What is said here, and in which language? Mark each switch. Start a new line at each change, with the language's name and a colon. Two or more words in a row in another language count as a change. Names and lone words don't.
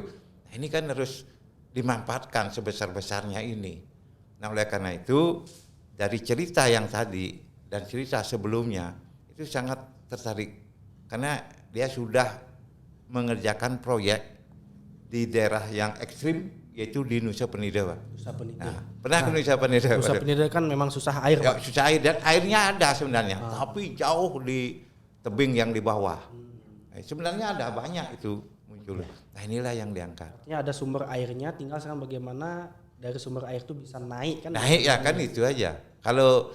Indonesian: Nah, ini kan harus dimanfaatkan sebesar-besarnya ini. Nah, oleh karena itu dari cerita yang tadi dan cerita sebelumnya itu sangat tertarik karena dia sudah mengerjakan proyek di daerah yang ekstrim, yaitu di Nusa Penida, Pak. Nusa Penida. Nah, pernah ke Nusa Penida? Nusa Penida kan memang susah air, Pak. Susah air, dan airnya ada sebenarnya, tapi jauh di tebing yang di bawah. Nah, sebenarnya ada banyak itu muncul. Nah, inilah yang diangkat. Artinya ada sumber airnya, tinggal sekarang bagaimana dari sumber air itu bisa naik kan? Naik ya kan itu aja.